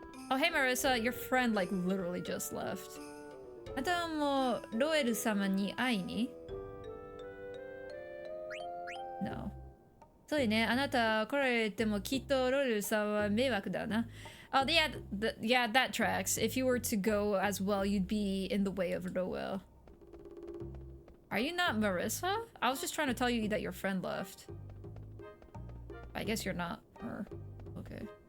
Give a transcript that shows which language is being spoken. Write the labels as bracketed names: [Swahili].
[English] Oh, hey Marissa, your friend like literally just left. [Japanese] あとはもうロエル様に会いに [English] No. [Japanese] そうよね、あなた来られてもきっとロエルさんは迷惑だな。 [English] Oh, yeah, that tracks. If you were to go as well, you'd be in the way of Roel. Are you not Marissa? I was just trying to tell you that your friend left. I guess you're not her. Okay.